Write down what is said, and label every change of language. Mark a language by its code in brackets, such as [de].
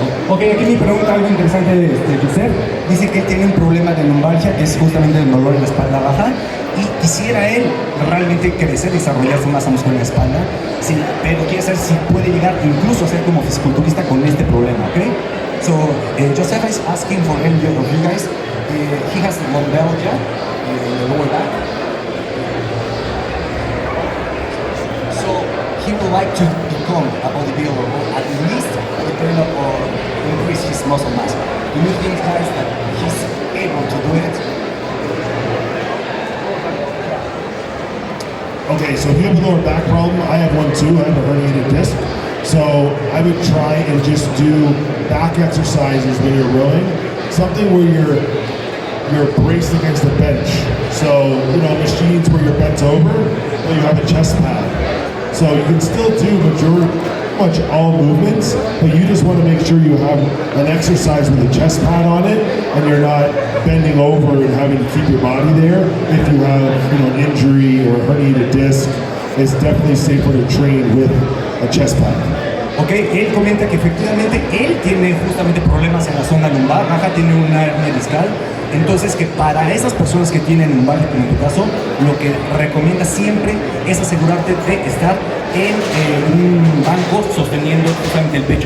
[es] Ok, aquí me pregunta algo interesante Joseph. Dice que él tiene un problema de lumbalgia, que es justamente el dolor en la espalda baja, y quisiera él realmente crecer, desarrollar su masa muscular en la espalda, sí, pero quiere saber si puede llegar incluso a ser como fisiculturista con este problema, ¿ok? [en] So, Joseph is asking for any of you guys. He has lumbalgia in the lower back. So, he would like to become a bodybuilder, or at least develop or increase his muscle mass. Do you think, guys, that he's able to do it? Okay, so if you have a lower back problem, I have one too. I have a herniated disc. So I would try and just do back exercises when you're rowing, something where you're braced against the bench. So, you know, machines where you're bent over, but you have a chest pad. So you can still do much all movements, but you just want to make sure you have an exercise with a chest pad on it, and you're not bending over and having to keep your body there. If you have, you know, an injury or a herniated disc, it's definitely safer to train with a chest pad. [es] Ok, él comenta que efectivamente él tiene justamente problemas en la zona lumbar baja, tiene una hernia discal. Entonces, que para esas personas que tienen lumbalgia, como en tu caso, lo que recomienda siempre es asegurarte de estar en un banco sosteniendo justamente el pecho.